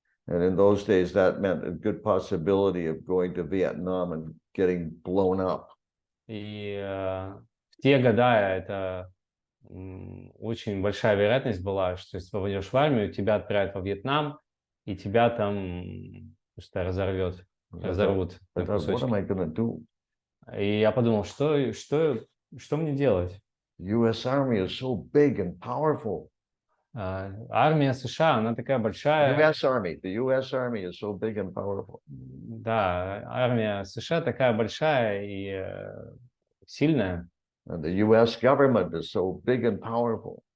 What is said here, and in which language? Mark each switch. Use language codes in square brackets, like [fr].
[en] And in those days, that meant a good possibility of going to Vietnam and getting blown up. [ru] И в те года это очень большая вероятность была, что если ты попадешь в армию, тебя отправят во Вьетнам, и тебя там просто разорвут на [en] I thought, what am I [ru] кусочки. [en] going to do? [ru] И я подумал, что мне делать? [en] The U.S. Army is so big and powerful. [ru] Армия США, она такая большая. [en] The U.S. Army is so big and powerful. [ru] Да, армия США такая большая и сильная. [en] And the U.S. government is so big and powerful.